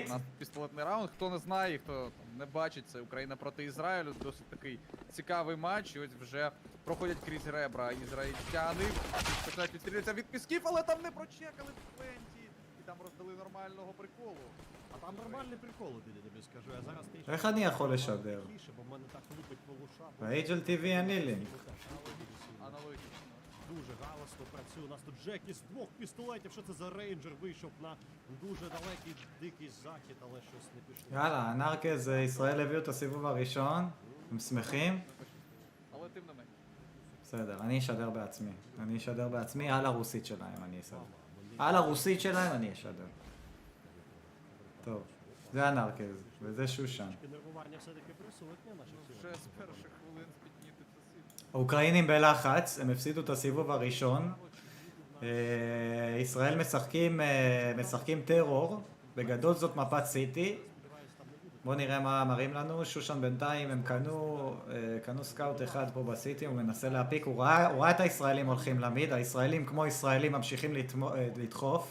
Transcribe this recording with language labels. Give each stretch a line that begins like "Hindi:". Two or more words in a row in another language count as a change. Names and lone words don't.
Ukrainian: У нас пістолетний раунд. Хто не знає, хто не бачить, це Україна проти Ізраїлю. Досить такий цікавий матч. І ось вже проходять крізь ребра ізраїльтяни. Починають відстрілюватися від пісків, але там не прочекали Пенті. Там роздали нормального приколу. А там нормальний прикол, я тобі скажу. Я зараз трішки...
Hebrew: איך אני יכול לשדר?
Ukrainian: бо в мене так лупить по ушах.
Hebrew: ב-HL TV אין לי лінк.
Ukrainian: Аналогічно. Дуже галасно працює. У нас тут Джекі з 2 пістолетів. Що це за рейнджер вийшов на дуже далекий дикий захід, але щось не пішло.
Hebrew: יאללה, הנרקז, ישראל הביאו את הסיבוב הראשון. הם שמחים?
Ukrainian: Але тим не менш.
Hebrew: בסדר, אני אשדר בעצמי. אני אשדר בעצמי על הרוסית שלהם, אני אשדר. על הרוסית שלהם אני אשדר. טוב. זה הנרקז, וזה שושן.
Ukrainian: Нервування все-таки присутнє наших вже з перших хвилин спітніти це сильно.
Hebrew: האוקראינים בלחץ, הם הפסידו את הסיבוב הראשון. ישראל משחקים טרור, בגדול זאת מפת סיטי. בואו נראה מה מראים לנו. שושן בינתיים הם קנו סקאוט אחד פה בסיטי, הוא מנסה להפיק, הוא ראה את הישראלים הולכים למיד, הישראלים כמו ישראלים ממשיכים לדחוף.